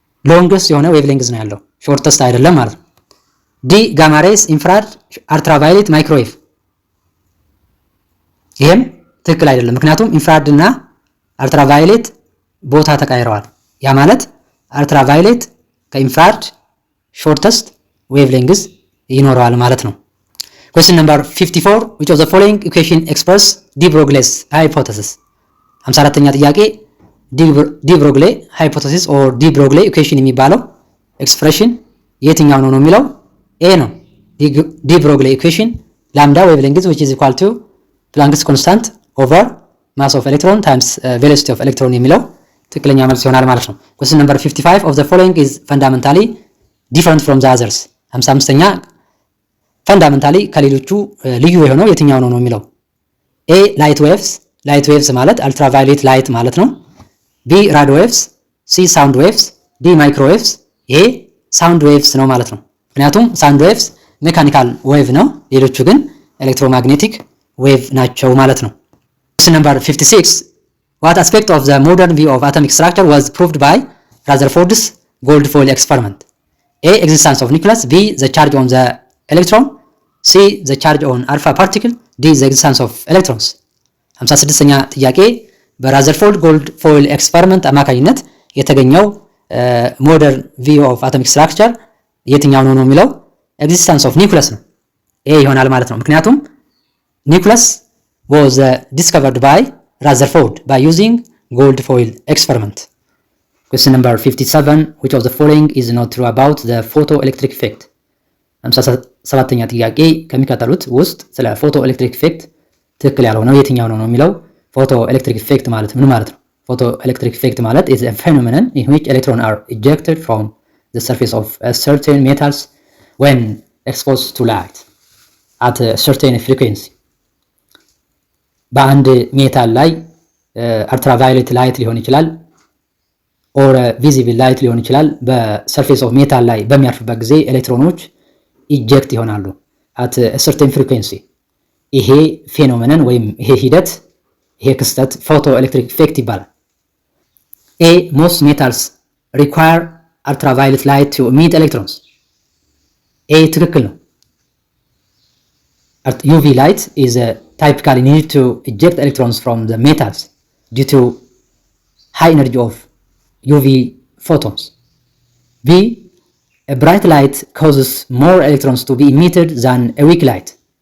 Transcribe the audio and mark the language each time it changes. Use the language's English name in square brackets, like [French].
[Amharic] ሎንገስት የሆነ ዌቭሌንግዝ ነው ያለው ሾርተስት አይደለም ማለት ነው። ዲ ጋማ ሬይስ፣ ኢንፍራሬድ፣ አልትራቫዮሌት፣ ማይክሮዌቭ ይሄም ትክክል አይደለም። ምክንያቱም ኢንፍራሬድ እና አልትራቫዮሌት ቦታ ተቀያይረዋል። ያ ማለት አልትራቫዮሌት ከኢንፍራሬድ ሾርተስት ዌቭሌንግዝ ይኖረዋል ማለት ነው። [English] Question number 54. Which of the following equation express de Broglie's hypothesis? [Amharic] 54ኛ ጥያቄ [English] de Broglie hypothesis or de Broglie equation [Amharic] የሚባለው ኤክስፕሬሽን የትኛው ነው የሚለው ኤ ነው። [English] de Broglie equation lambda wavelength which is equal to Planck's constant over mass of electron [Amharic] times velocity of electron የሚለው ትክክለኛ መልስ ይሆናል ማለት ነው። [English] Question number 55. Of the following is fundamentally different from the others? [Amharic] 55ኛ ፈንዳመንታሊ ከሌሎቹ ልዩ የሆነው የትኛው ነው የሚለው ኤ ላይት ዌቭስ ማለት አልትራቫዮሌት ላይት ማለት ነው። ቢ ራዲዮ ዌቭስ፣ ሲ ሳውንድ ዌቭስ፣ ዲ ማይክሮዌቭስ ይሄ ሳውንድ ዌቭስ ነው ማለት ነው። ምክንያቱም ሳውንድ ዌቭስ ሜካኒካል ዌቭ ነው፣ ሌሎቹ ግን ኤሌክትሮማግኔቲክ ዌቭ ናቸው ማለት ነው። [English] Question number 56. What aspect of the modern view of atomic structure was proved by Rutherford's gold foil experiment? A existence of nucleus, B the charge on the electron, C the charge on alpha particle, D the existence of electrons. [Amharic] 56ኛ ጥያቄ በራዘርፎርድ ጎልድ ፎይል ኤክስፐሪመንት አማካኝነት የተገኘው ሞደርን ቪው ኦፍ አቶሚክ ስትራክቸር የትኛው ነው የሚለው ኤግዚስተንስ ኦፍ ኒውክለስ ነው። ይሄ ይሆናል ማለት ነው። ምክንያቱም ኒውክለስ [English] was discovered by Rutherford by using gold foil experiment. Question number 57, which of the following is not true about the photoelectric effect? [Amharic] 57ኛ ጥያቄ ከሚከተሉት ውስጥ ስለ ፎቶ ኤሌክትሪክ ኢፌክት ትክክል ያልሆነው የትኛው ነው የሚለው ፎቶ ኤሌክትሪክ ኢፌክት ማለት ምን ማለት ነው? ፎቶ ኤሌክትሪክ ኢፌክት ማለት [English] is a phenomenon in which electrons are ejected from the surface of certain metals when exposed to light at a certain frequency. [Amharic] በአንድ ሜታል ላይ አልትራቫዮሌት ላይት ሊሆን ይችላል ኦር ቪዚብል ላይት ሊሆን ይችላል። በሰርፌስ ኦፍ ሜታል ላይ በሚያርፍበት ጊዜ ኤሌክትሮኖች ኢጀክት ይሆናሉ [English] at a certain frequency። [Amharic] ይሄ ፌኖሜነን ወይም ይሄ ሂደት ይሄ ክስተት ፎቶ ኤሌክትሪክ ኢፌክት ይባላል። [English] A most metals require ultraviolet light to emit electrons. A [Amharic] ትክክል ነው። [English] UV light is typically needed to eject electrons from the metals due to high energy of UV photons. B, a bright light causes more electrons to be emitted than a weak light.